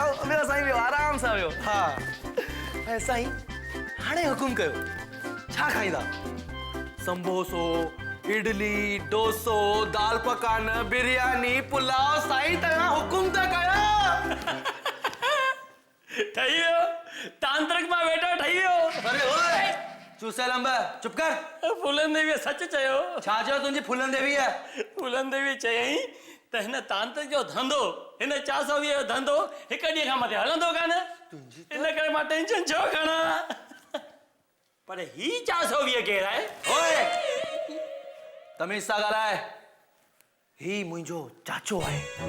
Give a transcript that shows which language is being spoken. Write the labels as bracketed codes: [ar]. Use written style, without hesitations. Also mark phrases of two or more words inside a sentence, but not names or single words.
[sd] ॿियो साईं वियो आराम सां वियो। हा ऐं साईं हाणे हुकुम कयो, छा खाईंदा? संबोसो, इडली, डोसो, दाल पकान, बिरयानी, पुलाव। साईं तव्हां हुकुम था कयो। ठही वियो तांत्रिक मां वेठो ठही वियो। अरे ओए चूसेल अंब चुप कर। फूलन देवी सच चयो। छा चयो तुंहिंजी फूलन देवी आहे? फूलन देवी चयई त हिन तांत्रिक जो धंधो, हिन 420 जो धंधो हिक ॾींहं खां मथे हलंदो कान। इन करे मां टेंशन छो खणा। पर ही 420 केरु आहे? ओए तमीज़ सां ॻाल्हाए। ही मुंहिंजो चाचो आहे।